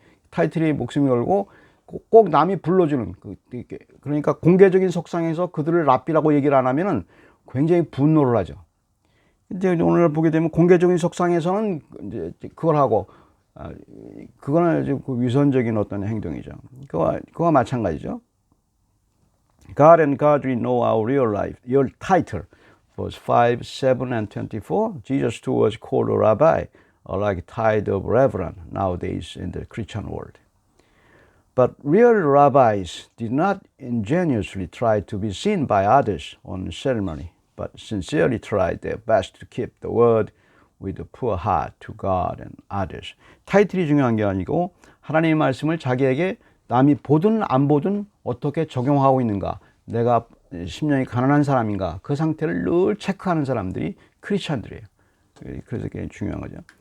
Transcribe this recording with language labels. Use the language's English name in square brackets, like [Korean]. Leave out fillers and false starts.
[Korean] 타이틀에 목숨을 걸고 꼭 남이 불러주는, 그러니까 공개적인 석상에서 그들을 랍비라고 얘기를 안 하면은 굉장히 분노를 하죠. 근데 오늘 보게 되면 공개적인 석상에서는 이제 그걸 하고, 그거는 이제 그 위선적인 어떤 행동이죠. 그와 마찬가지죠. [English] God and godly know our real life, your title. Verse 5, 7, and 24. Jesus too was called a rabbi, like title of reverend nowadays in the Christian world. But real rabbis did not ingenuously try to be seen by others on ceremony, but sincerely tried their best to keep the word with a pure heart to God and others. [Korean] 타이틀이 중요한 게 아니고 하나님의 말씀을 자기에게 남이 보든 안 보든 어떻게 적용하고 있는가, 내가 심령이 가난한 사람인가, 그 상태를 늘 체크하는 사람들이 크리스찬들이에요. 그래서 그게 중요한 거죠.